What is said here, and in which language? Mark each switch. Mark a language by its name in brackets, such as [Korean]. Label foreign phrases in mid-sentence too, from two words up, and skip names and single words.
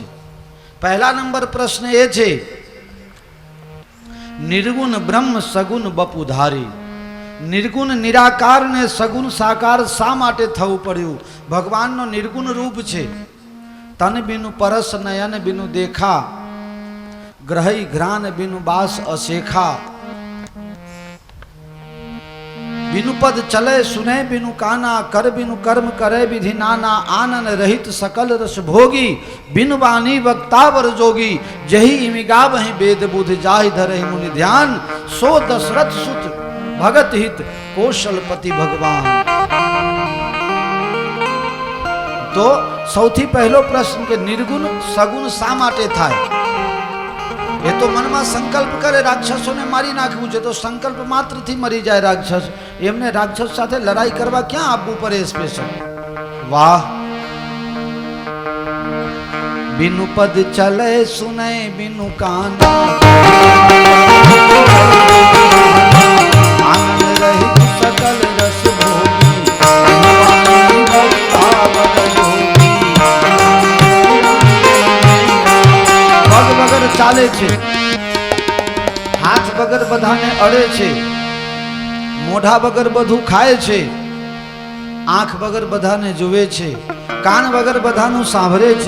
[Gujarati] પહેલા નંબર પ્રશ્ન એ છે, [Awadhi] निर्गुण ब्रह्म सगुण बपुधारी, [Gujarati] નિર્ગુણ નિરાકાર ને સગુણ સાકાર શા માટે થવું પડ્યું? ભગવાનનો નિર્ગુણ રૂપ છે. [Awadhi] तन बिनुं परस नयन बिनुं देखा, ग्रही घ्रान बिनुं बास अशेखा, बिनु पद चले सुने बिनु काना, कर बिनु कर्म करे विधि नाना, आनन रहित सकल रस भोगी, बिनु वाणी वक्तावर जोगी, जही इमिगा वही वेद बुध जाहि धरहि मुनि ध्यान, सो दशरथ सुत भगत हित कौशलपति भगवान. [Gujarati] तो સૌથી પહેલો પ્રશ્ન કે નિર્ગુણ સગુણ શા માટે થાય? એ તો મનમાં સંકલ્પ કરે રાક્ષસોને મારી નાખવું છે, તો સંકલ્પ માત્રથી મરી જાય રાક્ષસ. એમને રાક્ષસ સાથે લડાઈ કરવા ક્યાં આપવું પડે સ્પેશિયલ? વાહ! [Awadhi] बिनु पद चले सुने बिनु काना, आनंद रहित सकल रस भोगी, [Gujarati] પગ વગર ચાલે છે, હાથ વગર બધાને અડે છે, મોઢા વગર બધું ખાય છે, આંખ વગર બધાને જુએ છે, કાન વગર બધાનું સાંભળે છે.